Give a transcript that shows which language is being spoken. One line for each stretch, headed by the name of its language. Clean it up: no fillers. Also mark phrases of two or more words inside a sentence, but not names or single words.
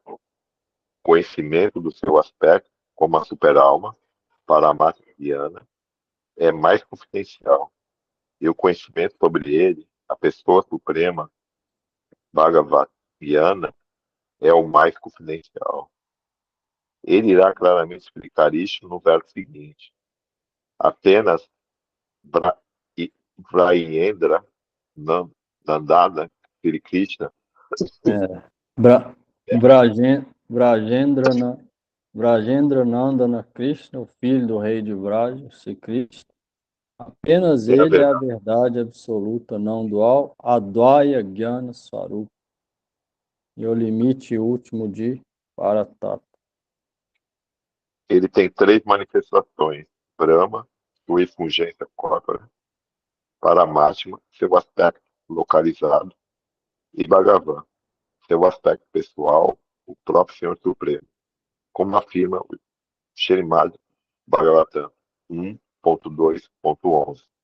Portuguese: O conhecimento do seu aspecto, como a superalma,
Sanskrit: परमात्म ज्ञान,
Portuguese: é mais confidencial. E o conhecimento sobre ele, a pessoa suprema,
Sanskrit: भगवद् ज्ञान,
Portuguese: é o mais confidencial. Ele irá claramente explicar isso no verso seguinte. Apenas Vrayendra Nandana Sri Krishna Bra, Brajendrana, Brajendra Nandana Krishna, o filho do rei de Vraja, Sri Krishna. Apenas é a ele é a verdade. verdade absoluta, não dual,
Sanskrit: अद्वय ज्ञान स्वरूप,
Portuguese: e o limite último de Paratata. Ele tem três manifestações: Brahma, sua efulgência corpora, Paramatma, seu aspecto localizado, e Bhagavan, seu aspecto pessoal, o próprio Senhor Supremo, como afirma o Srimad Bhagavatam 1.2.11.